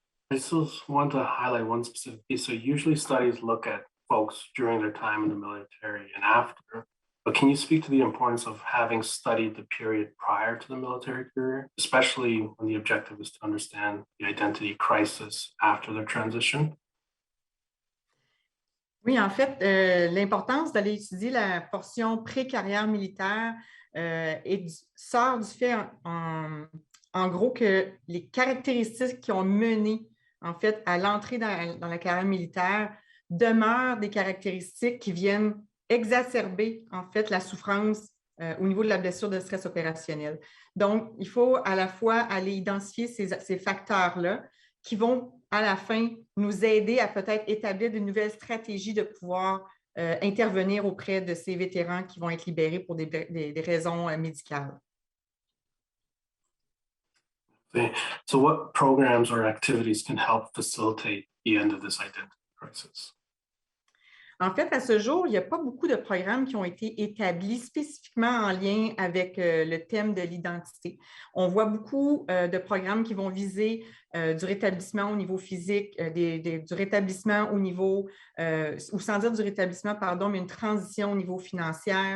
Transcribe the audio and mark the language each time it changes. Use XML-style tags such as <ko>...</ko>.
<en>I just want to highlight one specific piece. So usually studies look at folks during their time in the military and after, but can you speak to the importance of having studied the period prior to the military career, especially when the objective is to understand the identity crisis after their transition?</en> <fr>Oui, en fait, l'importance d'aller étudier la portion pré-carrière militaire sort du fait, en gros, que les caractéristiques qui ont mené, en fait, à l'entrée dans la carrière militaire demeurent des caractéristiques qui viennent exacerber, en fait, la souffrance au niveau de la blessure de stress opérationnel. Donc, il faut à la fois aller identifier ces facteurs-là qui vont, à la fin, nous aider à peut-être établir de nouvelles stratégies de pouvoir intervenir auprès de ces vétérans qui vont être libérés pour des raisons médicales.</fr> <en>Okay. So what programs or activities can help facilitate the end of this identity crisis?</en> <fr>En fait, à ce jour, il n'y a pas beaucoup de programmes qui ont été établis spécifiquement en lien avec le thème de l'identité. On voit beaucoup de programmes qui vont viser du rétablissement au niveau physique, du rétablissement au niveau, ou sans dire du rétablissement, pardon, mais une transition au niveau financier.</fr>